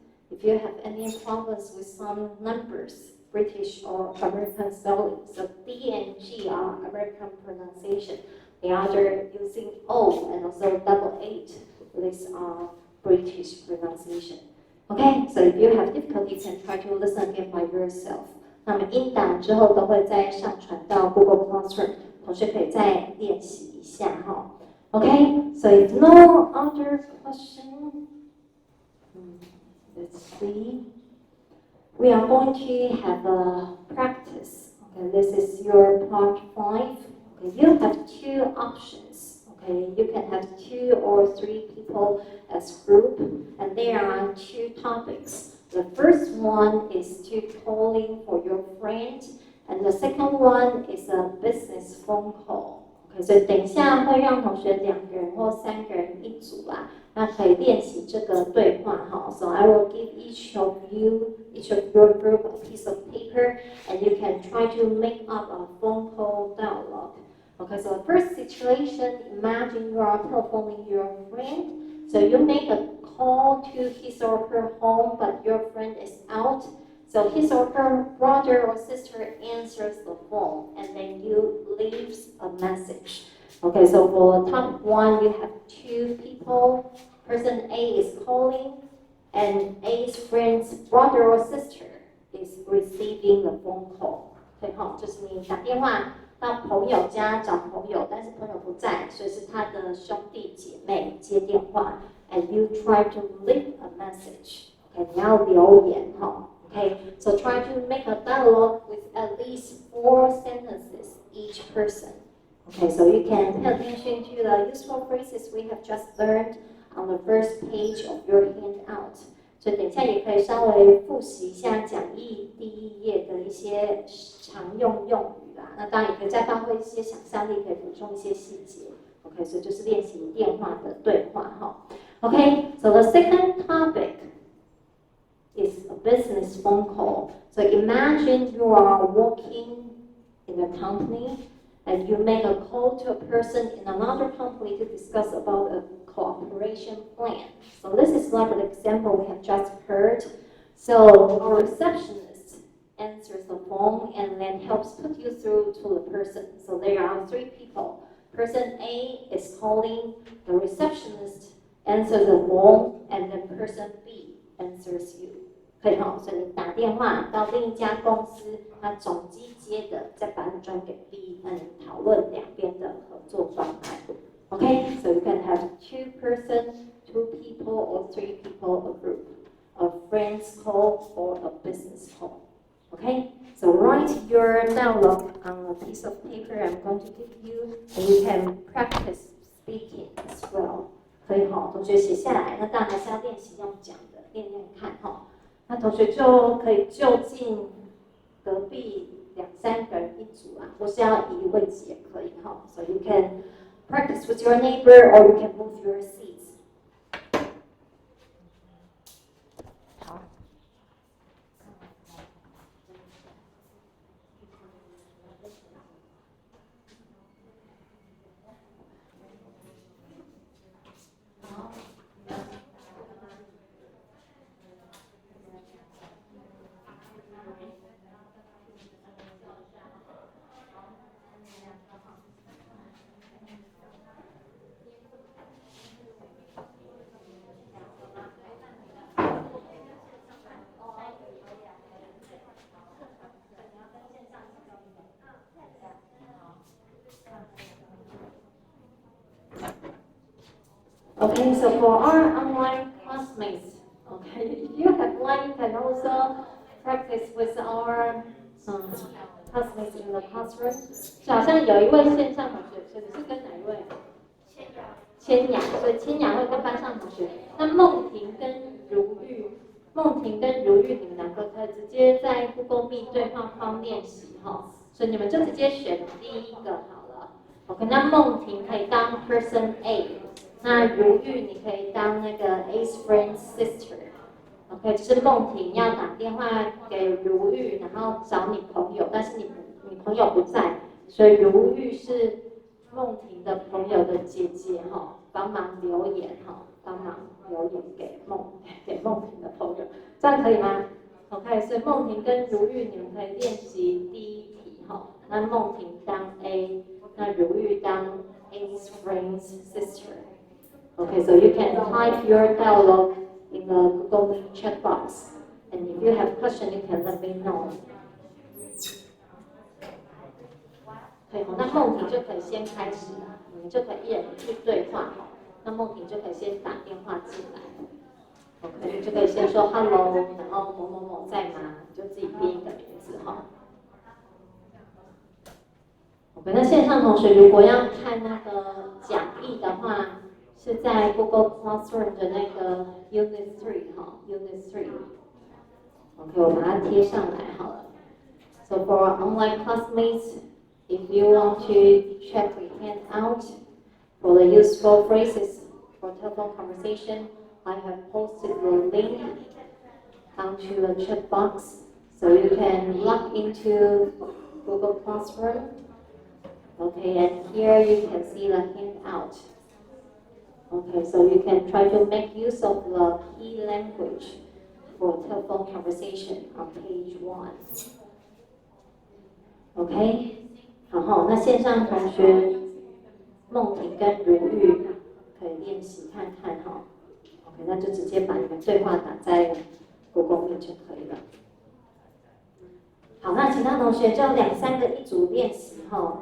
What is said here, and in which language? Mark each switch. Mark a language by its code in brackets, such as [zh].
[en] If you have any problems with some numbers, British or American spelling, so D and G are American pronunciation. The other using O and also double 8, these are British pronunciation. Okay, so if you have difficulty, you can try to listen again by yourself. [zh] 那么音档之后都会再上传到 Google Classroom， 同学可以再练习一下哈。 [en] Okay, so if no other question, let's see. We are going to have a practice. Okay, this is your part 5. Okay, you have 2 options. Okay, you can have 2 or 3 people as group, and there are 2 topics. The first one is to calling for your friend, and the second one is a business phone call. [zh] Okay, 所以等一下会让同学2个人或3个人一组啦，那可以练习这个对话哈。 [en] So I will give each of your group a piece of paper, and you can try to make up a phone call dialogue. Okay, so the first situation, imagine you are telephoning your friend. So you make a call to his or her home, but your friend is out. So his or her brother or sister answers the phone, and then you leave a message. Okay, so for top 1, you have 2 people. Person A is calling, and A's friend's brother or sister is receiving the phone call. [zh] 对哈，就是你打电话到朋友家找朋友，但是朋友不在，所以是他的兄弟姐妹接电话。 [en] And you try to leave a message. [zh] Okay, 你要留言哈。 [en] Okay, so try to make a dialogue with at least 4 sentences each person. Okay, so you can pay attention to the useful phrases we have just learned on the first page of your handout. [zh] 所以等一下也可以稍微复习一下讲义第1页的一些常用用语啦。那当然也可以再发挥一些想象力，可以补充一些细节。 Okay, 所以就是练习电话的对话哈。 [en] Okay, so the second topic is a business phone call. So imagine you are working in a company and you make a call to a person in another company to discuss about a cooperation plan. So this is like an example we have just heard. So our receptionist answers the phone and then helps put you through to the person. So there are 3 people. Person A is calling, the receptionist answers the phone, and then person B answers you. [zh] 可以哈，所以你打电话到另一家公司，那总机接的，再把你转给 B， 那你讨论2边的合作状态。 [en] Okay, so you can have 2 person, 2 people, or 3 people a group, a friend's call or a business call. Okay, so write your dialogue on a piece of paper I'm going to give you, and you can practice speaking as well. [zh] 可以哈，同学写下来，那当然还是要练习用讲的，练练看哈。那同学就可以就近隔壁2、3个人一组啊，或是要移位置也可以哈。 [en] So you can practice with your neighbor, or you can move your seats. Okay, so for our online classmates, okay, if you have one, you can also practice with our classmates in the classroom. [zh] 就好像有一位线上同学，所以你是跟哪一位？千雅，所以千雅会跟班上同学。那梦婷跟如玉，你们2个可以直接在 Google Meet 对话框练习哈，所以你们就直接选第1个好了。 OK， 那梦婷可以当 Person A。那如玉，你可以当那个 [en] A's friend's sister， [zh] OK， 就是梦婷要打电话给如玉，然后找你朋友，但是你朋友不在，所以如玉是梦婷的朋友的姐姐哈，帮忙留言哈，帮忙留言给梦婷的朋友，这样可以吗 ？OK， 所以梦婷跟如玉你们可以练习第1题哈，那梦婷当 A， 那如玉当 [en] A's friend's sister。 Okay, so you can type your dialogue in the Google Meet chat box. And if you have question, you can let me know. [zh] 可以，那梦婷就可以先开始，你们就可以一人一句对话。那梦婷就可以先打电话进来。OK， 就可以先说 Hello， 然后某某某在吗？你就自己编一个名字哈。 OK， 那线上同学如果要看那个讲义的话，是在 Google Classroom 的那个 Unit 3哈 ，Unit 3。OK， 我把它贴上来好了。 [en] So for our online classmates, if you want to check the handout for the useful phrases for telephone conversation, I have posted the link onto the chat box, so you can log into Google Classroom. Okay, and here you can see the handout. Okay, so you can try to make use of the key language for telephone conversation on page 1. [zh] OK， 然后那线上同学梦婷跟如玉可以练习看看哈。 OK， 那就直接把你们对话打在 Google Meet 就可以了。好，那其他同学就2-3个一组练习哈。